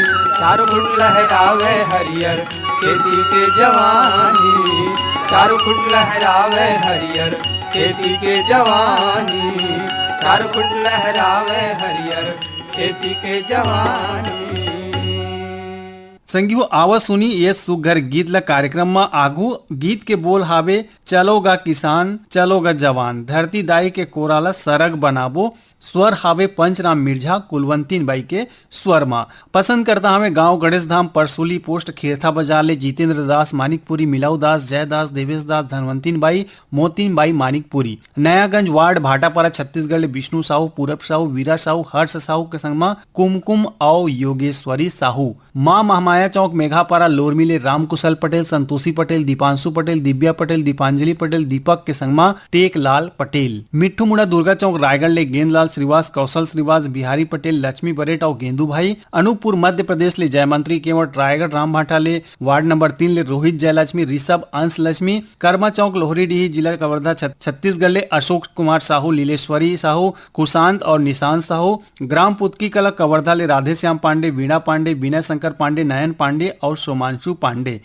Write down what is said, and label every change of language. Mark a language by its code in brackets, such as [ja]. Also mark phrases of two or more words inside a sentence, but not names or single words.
[hne] चारों फुट लहरावे हरियर खेती के जवानी। चारों फुट लहरावे हरियर खेती के जवानी। चारों फुट लहरावे हरियर खेती के जवानी। संगियो आवा सुनी ये सुघर गीत ला कार्यक्रम में आगू गीत के बोल हावे चलोगा किसान चलोगा जवान धरती दाई के कोराला सरग बनाबो। स्वर हावे पंचराम मिर्झा कुलवंतीन बाई के स्वर मा। पसंद करता हमें गांव गणेश धाम परसोली पोस्ट खेरथा बाजार ले जितेंद्र दास मानिकपुरी मिलाऊ दास जयदास देवेश दास धनवंतीन बाई मोतीन बाई मानिकपुरी। नयागंज वार्ड भाटापारा छत्तीसगढ़ ले विष्णु साहू पूरब साहू वीरा साहू हर्ष साहू के संग मा कुमकुम और योगेश्वरी साहू। माँ महामाया चौक मेघापारा लोरमी ले रामकुशल पटेल संतोषी पटेल दीपांशु पटेल दिव्या पटेल दीपांजलि पटेल दीपक के संग मा टेकलाल पटेल। मिट्ठू मुड़ा दुर्गा चौक रायगढ़ ले गेंदलाल श्रीवास कौशल श्रीवास बिहारी पटेल लक्ष्मी बरेट और गेंदू भाई। अनूपपुर मध्य प्रदेश ले जयमंत्री केवट रायगढ़ राम भाटा ले वार्ड नंबर 3 ले रोहित जयलक्ष्मी ऋषभ अंश लक्ष्मी। कर्मा चौक लोहरीडीही जिला कवर्धा छत्तीसगढ़ ले अशोक कुमार साहू लीलेश्वरी साहू कुशांत और निशांत साहू। ग्राम पुतकी कला कवर्धा ले राधे श्याम पांडे वीणा पांडे विनय शंकर पांडे नयन पांडे और सोमांशु पांडे।